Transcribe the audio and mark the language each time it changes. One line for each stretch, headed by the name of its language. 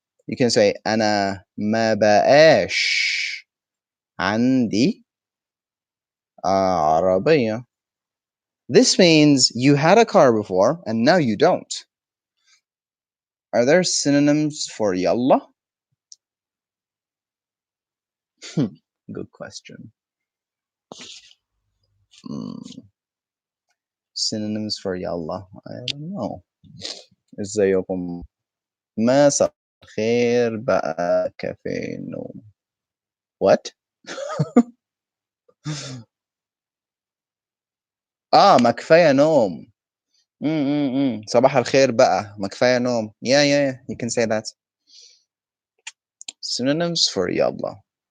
English: You can say
Arabic: أنا ما بقاش عندي عربية.
English: This means you had a car before and now you don't. Are there synonyms for yalla? Good question. Synonyms for yalla. I don't know.
Arabic: ازيكم مساء الخير بقى كافيه نوم.
English: What?
Arabic: ما كفاية نوم. صباح الخير بقى ما كفاية نوم.
English: Yeah, you can say that. Synonyms for يلا.